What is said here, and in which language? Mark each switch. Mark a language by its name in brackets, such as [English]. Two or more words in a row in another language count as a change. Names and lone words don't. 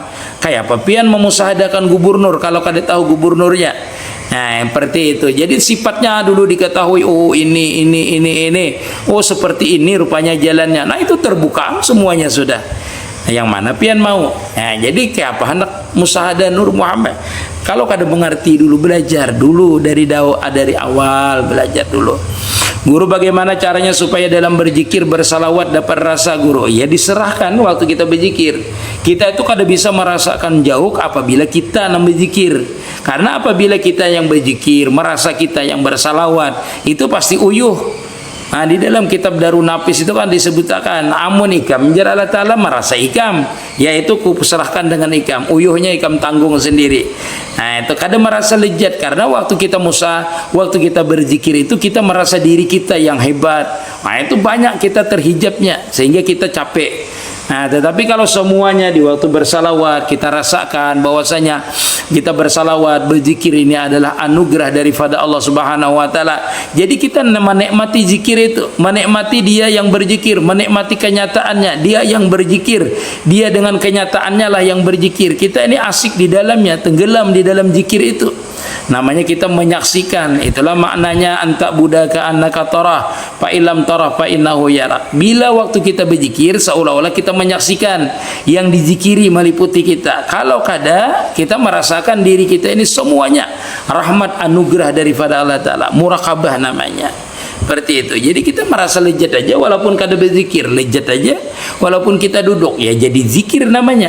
[Banjar] Kayak apa pian memusahadahkan gubernur kalau kada tahu gubernurnya? [Indonesian] Nah, seperti itu. Jadi sifatnya dulu diketahui. Oh ini. Oh seperti ini rupanya jalannya. Nah itu terbuka semuanya sudah. [Banjar] Nah, yang mana pian mau? Nah, jadi kayak apa hendak musahadah Nur Muhammad? Kalau kada mengerti dulu, belajar dulu dari awal, belajar dulu. [Indonesian] Guru bagaimana caranya supaya dalam berzikir bersalawat dapat rasa guru? [Banjar] Ya diserahkan waktu kita berzikir. Kita itu kada bisa merasakan jauh apabila kita yang berzikir. [Indonesian] Karena apabila kita yang berzikir, merasa kita yang bersalawat, itu pasti uyuh. [Banjar] Nah, di dalam kitab Darun Nafis itu kan disebutkan amun ikam jar Allah Ta'ala merasa ikam, yaitu kuserahkan dengan ikam, uyuhnya ikam tanggung sendiri. [Indonesian] Nah itu kadang merasa lejat karena waktu kita berzikir itu kita merasa diri kita yang hebat. Nah itu banyak kita terhijabnya sehingga kita capek. Nah, tetapi kalau semuanya di waktu bersalawat kita rasakan bahwasanya kita bersalawat, berzikir ini adalah anugerah daripada Allah [Arabic] سبحانه وتعالى. [Indonesian] Jadi kita menikmati zikir itu, menikmati dia yang berzikir, menikmati kenyataannya, dia yang berzikir, dia dengan kenyataannya lah yang berzikir. Kita ini asik di dalamnya, tenggelam di dalam zikir itu. Namanya kita menyaksikan. Itulah maknanya [Arabic] أن تعبده كأنك تراه فإلم تراه فإنه يراك. [Indonesian] Bila waktu kita berzikir seolah-olah kita menyaksikan yang dizikiri meliputi kita. [Banjar] Kalau kada kita merasakan diri kita ini semuanya rahmat anugerah daripada Allah Ta'ala, muraqabah namanya. [Indonesian] Seperti itu. [Banjar] Jadi kita merasa lezat aja walaupun kada berzikir, lezat aja walaupun kita duduk, ya jadi zikir namanya.